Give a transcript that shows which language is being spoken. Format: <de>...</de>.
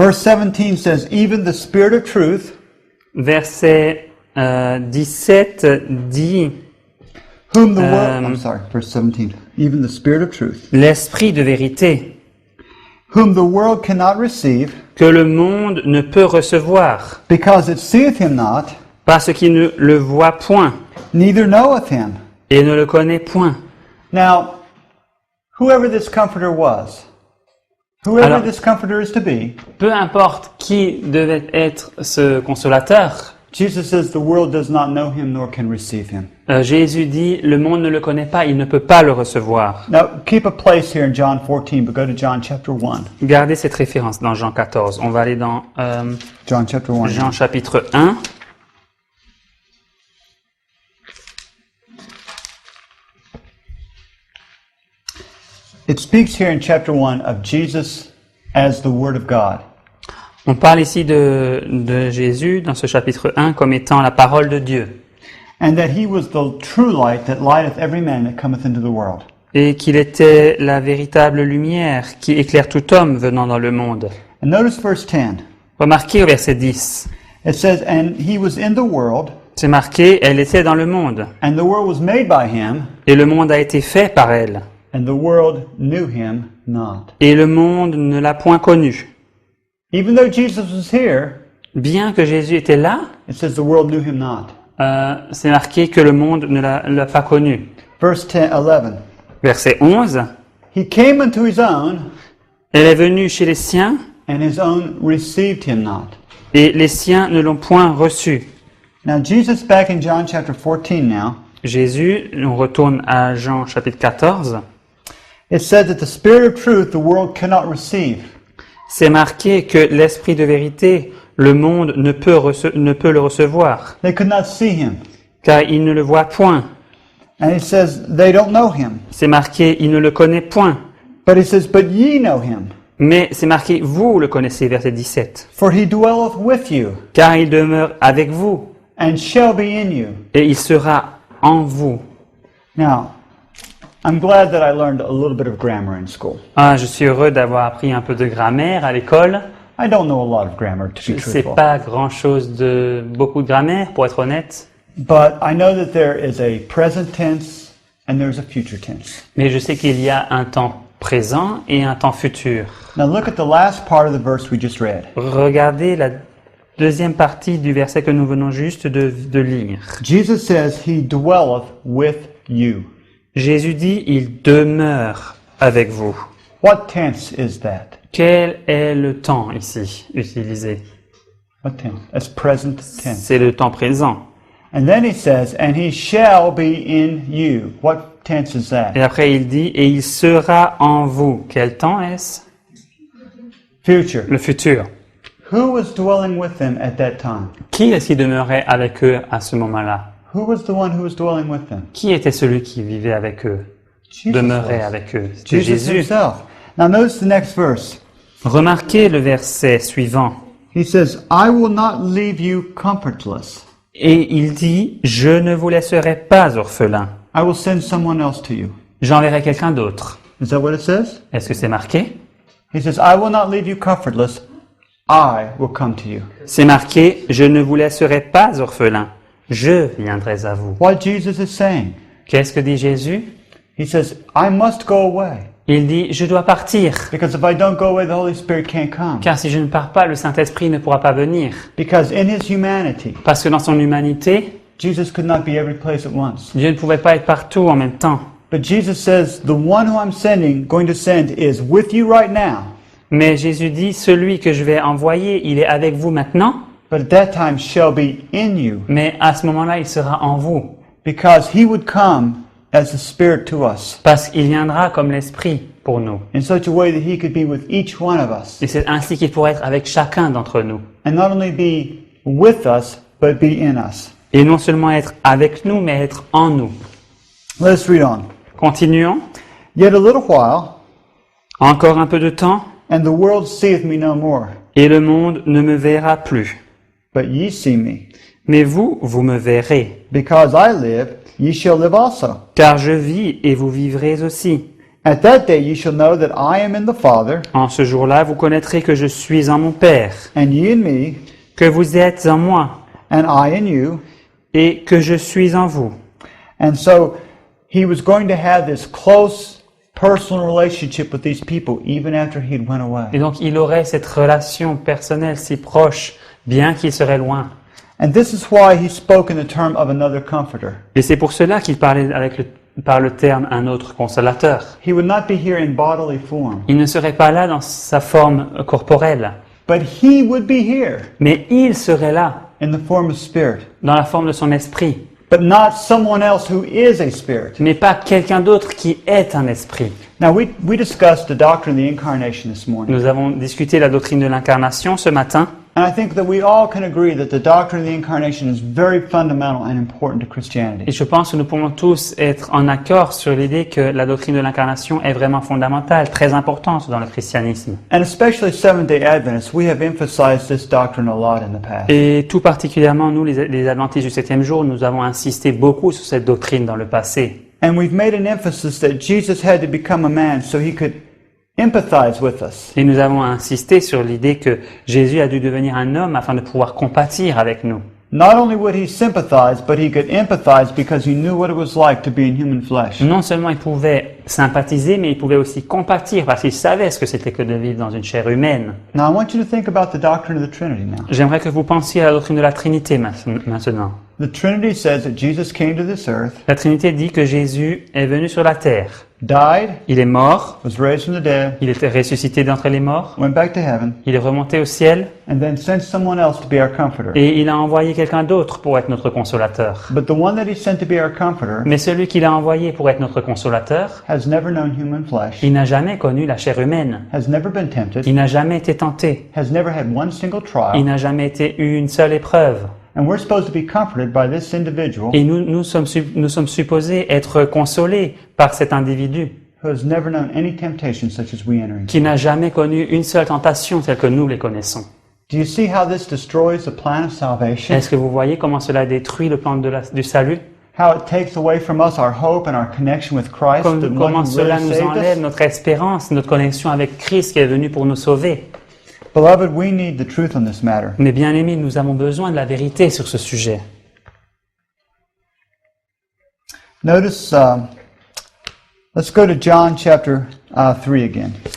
<en>Verse 17 says, even the Spirit of truth,</en> <fr>Verset 17 dit,</fr> <en>whom the world, I'm sorry, verse 17, even the Spirit of truth,</en> <fr>l'esprit de vérité</fr> <en>whom the world cannot receive,</en> <fr>que le monde ne peut recevoir,</fr> <en>because it seeth him not,</en> <fr>parce qu'il ne le voit point</fr> <en>neither knoweth him.</en> <fr>et ne le connaît point.</fr> <en>Now, whoever this comforter was, whoever</en> <fr>Alors-</fr> <en>this comforter is to be,</en> <fr>Peu importe qui devait être ce consolateur,</fr> <en>Jesus says the world does not know him nor can receive him.</en> <fr>Jésus dit, le monde ne le connaît pas, il ne peut pas le recevoir.</fr> <en>Now, keep a place here in John 14, but go to John chapter 1.</en> <fr>Gardez cette référence dans Jean 14. On va aller dans</fr> <en>John chapter 1.</en> <fr>Jean chapitre 1.</fr> <en>It speaks here in chapter 1 of Jesus as the Word of God.</en> <fr>On parle ici de Jésus dans ce chapitre 1 comme étant la parole de Dieu.</fr> <en>And that he was the true light that lighteth every man that cometh into the world.</en> <fr>Et qu'il était la véritable lumière qui éclaire tout homme venant dans le monde.</fr> <en>And notice verse 10.</en> <fr>Remarquez au verset 10.</fr> <en>It says, and he was in the world,</en> <fr>C'est marqué, elle était dans le monde.</fr> <en>and the world was made by him,</en> <fr>Et le monde a été fait par elle.</fr> <en>and the world knew him not.</en> <fr>Et le monde ne l'a point connu.</fr> <en>Even though Jesus was here,</en> <fr>Bien que Jésus était là,</fr> <en>it says the world knew him not.</en> <fr>c'est marqué que le monde ne l'a pas connu.</fr> <en>Verse 10, 11.</en> <fr>Verset 11.</fr> <en>He came unto his own,</en> <fr>Elle est venue chez les siens,</fr> <en>and his own received him not.</en> <fr>et les siens ne l'ont point reçu.</fr> <en>Now, Jesus, back in John chapter 14 now,</en> <fr>Jésus, on retourne à Jean chapitre 14,</fr> <en>it said that the Spirit of truth the world cannot receive.</en> <fr>c'est marqué que l'esprit de vérité, le monde ne peut le recevoir,</fr> <en>They could not see him.</en> <fr>car il ne le voit point.</fr> <en>And he says they don't know him.</en> <fr>C'est marqué, il ne le connaît point.</fr> <en>But he says, but ye know him,</en> <fr>Mais c'est marqué, vous le connaissez, verset 17.</fr> <en>for he dwelleth with you,</en> <fr>Car il demeure avec vous,</fr> <en>and shall be in you.</en> <fr>et il sera en vous.</fr> <en>Now, I'm glad that I learned a little bit of grammar in school.</en> <fr>Ah, je suis heureux d'avoir appris un peu de grammaire à l'école.</fr> <en>I don't know a lot of grammar, to</en> <fr>Je</fr> <en>be</en> <fr>ne sais</fr> <en>truthful.</en> <fr>pas grand-chose de beaucoup de grammaire, pour être honnête.</fr> <en>But I know that there is a present tense and there's a future tense.</en> <fr>Mais je sais qu'il y a un temps présent et un temps futur.</fr> <en>Now look at the last part of the verse we just read.</en> <fr>Regardez la deuxième partie du verset que nous venons juste de lire.</fr> <en>Jesus says he dwelleth with you.</en> <fr>Jésus dit, il demeure avec vous.</fr> <en>What tense is that?</en> <fr>Quel est le temps ici utilisé?</fr> <en>What tense? That's present tense.</en> <fr>C'est le temps présent.</fr> <en>And then he says, and he shall be in you. What tense is that?</en> <fr>Et après il dit, et il sera en vous. Quel temps est-ce?</fr> <en>Future.</en> <fr>Le futur.</fr> <en>Who was dwelling with them at that time?</en> <fr>Qui est-ce qui demeurait avec eux à ce moment-là?</fr> <en>Who was the one who was dwelling with them?</en> <fr>Qui était celui qui vivait avec eux?</fr> <en>Jesus</en> <fr>Demeurait</fr> <en>was.</en> <fr>avec eux? C'était</fr> <en>Jesus</en> <fr>Jésus.</fr> <en>himself. Now notice the next verse.</en> <fr>Remarquez le verset suivant.</fr> <en>He says, I will not leave you comfortless.</en> <fr>Et il dit, je ne vous laisserai pas orphelin.</fr> <en>I will send someone else to you.</en> <fr>J'enverrai quelqu'un d'autre.</fr> <en>Is that what it says?</en> <fr>Est-ce que c'est marqué?</fr> <en>He says, I will not leave you comfortless. I will come to you.</en> <fr>C'est marqué, je ne vous laisserai pas orphelins, je viendrai à vous.</fr> <en>What Jesus is saying,</en> <fr>Qu'est-ce que dit Jésus?</fr> <en>he says, I must go away.</en> <fr>Il dit, je dois partir,</fr> <en>Because if I don't go away, the Holy Spirit can't come.</en> <fr>car si je ne pars pas, le Saint-Esprit ne pourra pas venir.</fr> <en>Because in his humanity,</en> <fr>Parce que dans son humanité,</fr> <en>Jesus could not be every place at once.</en> <fr>Dieu ne pouvait pas être partout en même temps.</fr> <en>But Jesus says, the one who I'm going to send is with you right now.</en> <fr>Mais Jésus dit, celui que je vais envoyer, il est avec vous maintenant,</fr> <en>But at that time shall be in you.</en> <fr>mais à ce moment-là, il sera en vous.</fr> <en>Because he would come as the Spirit to us.</en> <fr>Parce qu'il viendra comme l'Esprit pour nous.</fr> <en>In such a way that he could be with each one of us.</en> <fr>Et c'est ainsi qu'il pourrait être avec chacun d'entre nous.</fr> <en>And not only be with us, but be in us.</en> <fr>Et non seulement être avec nous, mais être en nous.</fr> <en>Let's read on.</en> <fr>Continuons.</fr> <en>Yet a little while,</en> <fr>Encore un peu de temps,</fr> <en>and the world seeth me no more.</en> <fr>et le monde ne me verra plus.</fr> <en>But ye see me.</en> <fr>Mais vous, vous me verrez.</fr> <en>Because I live, ye shall live also.</en> <fr>Car je vis et vous vivrez aussi.</fr> <en>At that day ye shall know that I am in the Father,</en> <fr>En ce jour-là, vous connaîtrez que je suis en mon Père,</fr> <en>and ye in me,</en> <fr>que vous êtes en moi,</fr> <en>and I in you.</en> <fr>et que je suis en vous.</fr> <en>And so he was going to have this close personal relationship with these people even after he'd went away.</en> <fr>Et donc, il aurait cette relation personnelle si proche, bien qu'il serait loin.</fr> <en>And this is why he spoke in the term of another comforter.</en> <fr>Et c'est pour cela qu'il parlait par le terme un autre consolateur.</fr> <en>He would not be here in bodily form,</en> <fr>Il ne serait pas là dans sa forme corporelle,</fr> <en>but he would be here</en> <fr>mais il serait là</fr> <en>in the form of spirit,</en> <fr>dans la forme de son esprit,</fr> <en>but not someone else who is a spirit.</en> <fr>mais pas quelqu'un d'autre qui est un esprit.</fr> <en>Now we discussed the doctrine of the incarnation this morning,</en> <fr>Nous avons discuté la doctrine de l'incarnation ce matin,</fr> <en>and I think that we all can agree that the doctrine of the incarnation is very fundamental and important to</en> <fr>et</fr> <en>Christianity.</en> <fr>je pense que nous pouvons tous être en accord sur l'idée que la doctrine de l'incarnation est vraiment fondamentale, très importante dans le christianisme.</fr> <en>And especially Seventh-day Adventists, we have emphasized this doctrine a lot in the past.</en> <fr>Et tout particulièrement, nous, les adventistes du 7e jour, nous avons insisté beaucoup sur cette doctrine dans le passé.</fr> <en>And we've made an emphasis that Jesus had to become a man so he could empathize with us.</en> <fr>Et nous avons insisté sur l'idée que Jésus a dû devenir un homme afin de pouvoir compatir avec nous.</fr> <en>Not only would he sympathize, but he could empathize because he knew what it was like to be in human flesh.</en> <fr>Non seulement il pouvait sympathiser, mais il pouvait aussi compatir parce qu'il savait ce que c'était que de vivre dans une chair humaine.</fr> <en>Now I want you to think about the doctrine of the Trinity now.</en> <fr>J'aimerais que vous pensiez à la doctrine de la Trinité maintenant.</fr> <en>The Trinity says that Jesus came to this earth,</en> <fr>La Trinité dit que Jésus est venu sur la terre.</fr> <en>died,</en> <fr>Il est mort,</fr> <en>was raised from the dead,</en> <fr>il était ressuscité d'entre les morts,</fr> <en>went back to heaven,</en> <fr>il est remonté au ciel</fr> <en>and then sent someone else to be our comforter.</en> <fr>et il a envoyé quelqu'un d'autre pour être notre consolateur.</fr> <en>But the one that he sent to be our comforter</en> <fr>Mais celui qu'il a envoyé pour être notre consolateur,</fr> <en>has never known human flesh,</en> <fr>il n'a jamais connu la chair humaine.</fr> <en>has never been tempted,</en> <fr>Il n'a jamais été tenté.</fr> <en>has never had one single</en> <fr>Il</fr> <en>trial,</en> <fr>n'a jamais été eu une seule épreuve.</fr> <en>and we're supposed to be comforted by this individual</en> <fr>Et nous sommes supposés être consolés par cet individu</fr> <en>who has never known any temptation such as we enter into.</en> <fr>qui n'a jamais connu une seule tentation telle que nous les connaissons.</fr> <en>Do you see how this destroys the plan of salvation?</en> <fr>Est-ce que vous voyez comment cela détruit le plan du salut?</fr> <en>How it takes away from us our hope and our connection with Christ, the one</en> <fr>Comment</fr> <en>who</en> <fr>cela</fr> <en>really</en> <fr>nous</fr> <en>saved</en> <fr>enlève</fr> <en>us?</en> <fr>notre espérance, notre connexion avec Christ qui est venu pour nous sauver?</fr> <en>Beloved, we need the truth on this matter.</en> <fr>Mais bien aimés, nous avons besoin de la vérité sur ce sujet.</fr> <en>Notice, let's go to John chapter 3 again.</en>